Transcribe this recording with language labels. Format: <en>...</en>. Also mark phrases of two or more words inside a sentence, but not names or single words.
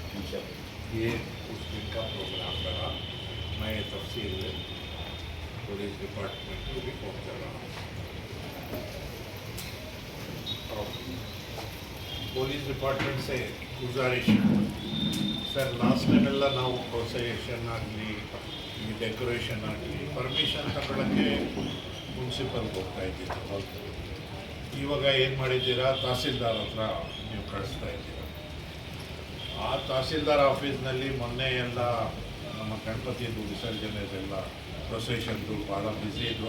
<hi>ये उस दिन का प्रोग्राम रहा। मैं तफसील</hi> <en>police department</en> <hi>को रिपोर्ट कर रहा हूँ।</hi> <en>police department</en> <hi>से गुजारिश सर,</hi> <en>last time</en> <kn>ಎಲ್ಲ ನಾವು ಪ್ರೊಸೆಷನ್ ಆಗಲಿ ಈ ಡೆಕೋರೇಷನ್ ಆಗಲಿ ಪರ್ಮಿಷನ್ ತಗೊಳ್ಳೋಕ್ಕೆ ಮುನ್ಸಿಪಲ್ಗೆ ಹೋಗ್ತಾ ಇದ್ದಿದ್ದು. ಇವಾಗ ಏನು ಮಾಡಿದ್ದೀರಾ, ತಹಸೀಲ್ದಾರ್ ಹತ್ರ ನೀವು ಕಳಿಸ್ತಾ ಇದ್ದೀರಾ. ಆ ತಹಸೀಲ್ದಾರ್ ಆಫೀಸ್ನಲ್ಲಿ ಮೊನ್ನೆ ಎಲ್ಲ ನಮ್ಮ ಗಣಪತಿಯದು ವಿಸರ್ಜನೆದೆಲ್ಲ ಪ್ರೊಸೆಷನ್ದು ಭಾಳ ಬ್ಯುಸಿ ಇದ್ದರು.</kn>